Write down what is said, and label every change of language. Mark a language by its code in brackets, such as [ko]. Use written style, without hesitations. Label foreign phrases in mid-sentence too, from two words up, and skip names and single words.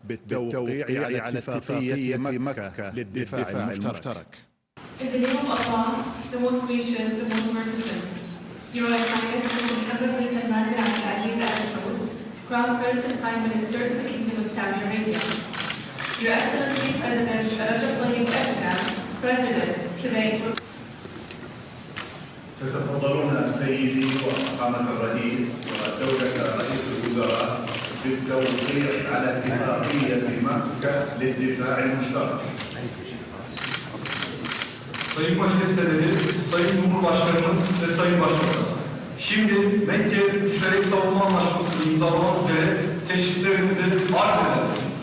[ar] بالتوقيع على اتفاقية مكة للدفاع المشترك. [en] In the name of Allah, the most gracious, the most merciful. Your Royal Highness, Mr. Muhammad bin Salman bin Abdulaziz Al Saud, Crown Prince and Prime Minister of the Kingdom of Saudi Arabia. Your Excellency President Recep Tayyip Erdogan, President, today. [ar] تتفضلون سيدي وفخامة الرئيس ودولة رئيس الوزراء بالتوقيع على اتفاقية مكة للدفاع المشترك. [tr] Sayın Majesteleri, Sayın Cumhurbaşkanımız ve Sayın Başbakan, şimdi Mekke Müşterek Savunma Anlaşması imzalamak üzere teşriflerinizi arz ederim.